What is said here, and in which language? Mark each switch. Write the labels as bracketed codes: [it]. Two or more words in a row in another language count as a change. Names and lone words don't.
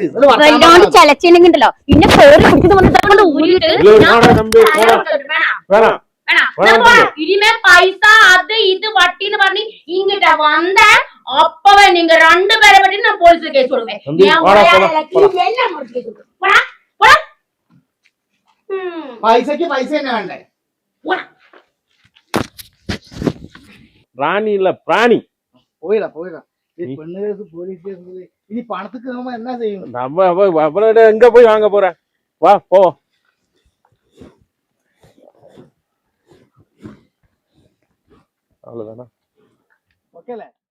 [ml] ചലച്ചിണ്ടെങ്കിലോ പിന്നെ പേര് പിടിച്ചത് ഊരിട്ട് ഇനിമേ പൈസ അത് ഇത് വട്ടിന്ന് പറഞ്ഞ് ഇങ്ങിട്ടാ വന്ന അപ്പവ നിങ്ങ 2 പേരെ പറ്റി ഞാൻ പോലീസിൽ കേസ് കൊടുക്കേ. പൈസക്ക് പൈസ തന്നെ വേണ്ടേ? റാണി ഇല്ല പ്രാണി. പോയിടാ പെണ്ണ് കേസ് പോലീസ് കേസ്. [ta] ഇനി പണத்துக்கு நம்ம என்ன செய்யணும்? நம்ம அவளோட எங்க போய் வாங்க போற? வா போ. அவ்வளவுதானா? [ml] ഓക്കെ അല്ലേ?